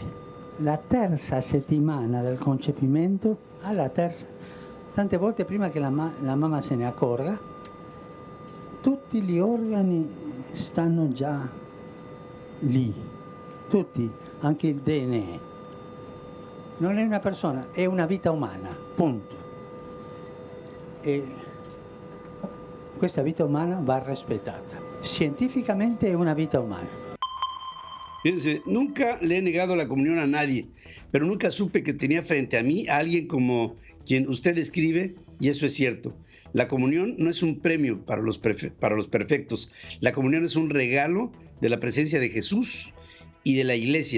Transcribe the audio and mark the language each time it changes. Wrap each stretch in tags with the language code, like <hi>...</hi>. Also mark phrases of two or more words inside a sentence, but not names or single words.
<it>La terza settimana del concepimento, alla terza, tante volte prima che la mamma se ne accorga, tutti gli organi stanno già lì, tutti, anche il DNA. Non è una persona, è una vita umana, punto. E questa vita umana va rispettata. Científicamente è una vita umana.</it> <es>Fíjense, nunca le he negado la comunión a nadie, pero nunca supe que tenía frente a mí a alguien como quien usted describe, y eso es cierto. La comunión no es un premio para los perfectos. La comunión es un regalo de la presencia de Jesús y de la iglesia.</es>